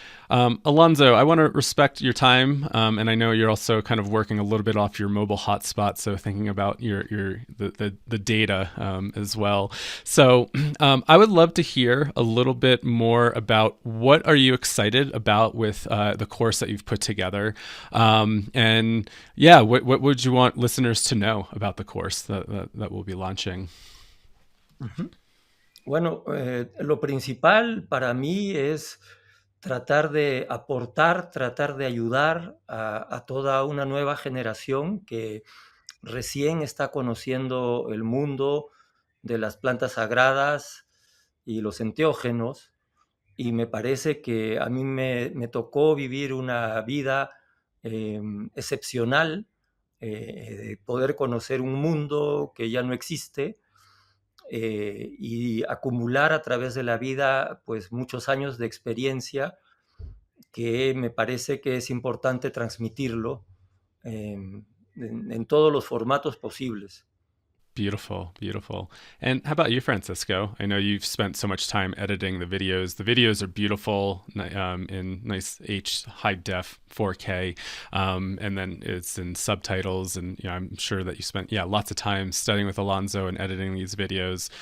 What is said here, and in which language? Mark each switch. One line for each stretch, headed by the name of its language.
English: Alonso, I want to respect your time, and I know you're also kind of working a little bit off your mobile hotspot, so thinking about the data as well. So I would love to hear a little bit more about what are you excited about with the course that you've put together, and yeah, what would you want listeners to know about the course that we'll be launching? Uh-huh.
Spanish: Bueno, lo principal para mí es tratar de aportar, tratar de ayudar a toda una nueva generación que recién está conociendo el mundo de las plantas sagradas y los enteógenos, y me parece que a mí me tocó vivir una vida excepcional, de poder conocer un mundo que ya no existe y acumular a través de la vida pues muchos años de experiencia que me parece que es importante transmitirlo en todos los formatos posibles.
English: Beautiful, beautiful. And how about you, Francisco? I know you've spent so much time editing the videos. The videos are beautiful in nice high def 4K, and then it's in subtitles. And I'm sure that you spent lots of time studying with Alonso and editing these videos.